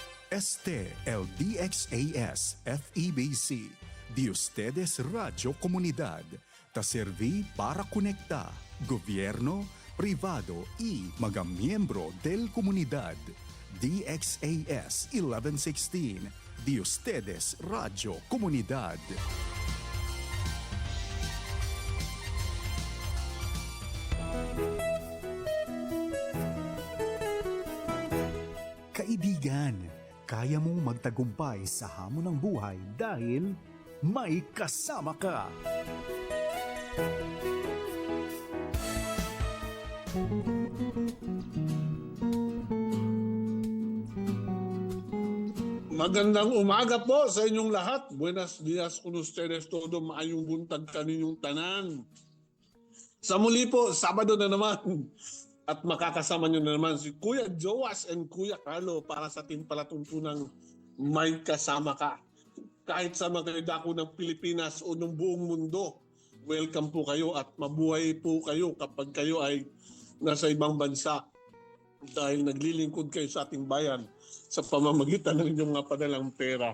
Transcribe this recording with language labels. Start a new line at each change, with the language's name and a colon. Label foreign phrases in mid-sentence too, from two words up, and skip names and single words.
Chavacano: Este el DXAS FEBC, de ustedes Radio Comunidad, ta serví para conectar gobierno, privado y
Filipino: mga miyembro
Chavacano: del comunidad. DXAS 1116, de ustedes Radio Comunidad.
Filipino: Kaibigan, kaya mong magtagumpay sa hamon ng buhay dahil may kasama ka. Magandang umaga po sa inyong lahat.
Spanish: Buenos dias con ustedes todo.
Cebuano: Maayong buntag kaninyong tanan.
Filipino: Sa muli po, Sabado na naman. At makakasama nyo na naman si Kuya Joas and Kuya Carlo para sa ating palatuntunang May Kasama Ka. Kahit sa mga dako ng Pilipinas o ng buong mundo, welcome po kayo at mabuhay po kayo kapag kayo ay nasa ibang bansa dahil naglilingkod kayo sa ating bayan sa pamamagitan ng inyong mga padalang pera.